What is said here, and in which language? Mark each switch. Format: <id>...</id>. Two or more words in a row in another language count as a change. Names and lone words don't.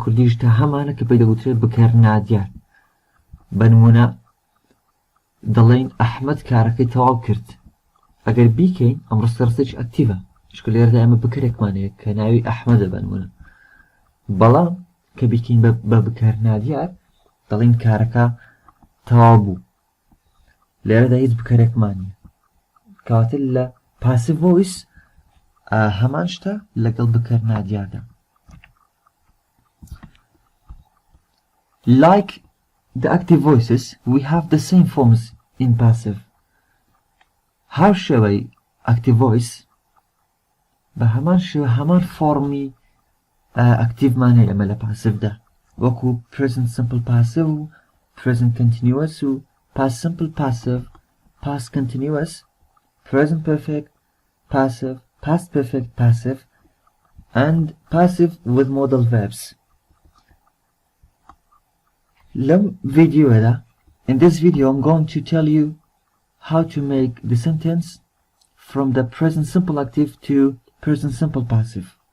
<ckb>کوردیشدا هەمانە کە پێی دەگوترێت بەکارنادیار بە نمونە دەڵێن ئەحمەد کارەکەی تەواو کرد ئەگەر بیکەین ئەم ڕستە ڕستێکی ئەکتیڤە چکە لێرەدا ئێمە بکرێکمانەیە کە ناوی ئەحمەدە بە نمونە بەڵام کە بیکەین بە بەکارنادیار دەڵێن کارەکە تەواو بوو لێرەدا هیچ بکەرێکمان نییە کەواتە لە</ckb> <en>passive voice</en> <ckb>هەمان شتە لەگەڵ بکەرنادیاردا.</ckb> <en>Like the active voices, we have the same forms in passive.</en> <ckb>هاو شێوەی</ckb> <en>active voice</en> <ckb>بە هەمان شێوە هەمان فۆرمی ئەکتیڤمان هەیە ئەمە لە پاسیڤدا وەکو</ckb> <en>present simple passive</en> <ckb>و</ckb> <en>present continuous</en> <ckb>و</ckb> <en>past simple passive, past continuous, present perfect passive, past perfect passive, and passive with modal verbs. In this video I'm going to tell you how to make the sentence from the present simple active to present simple passive.</en>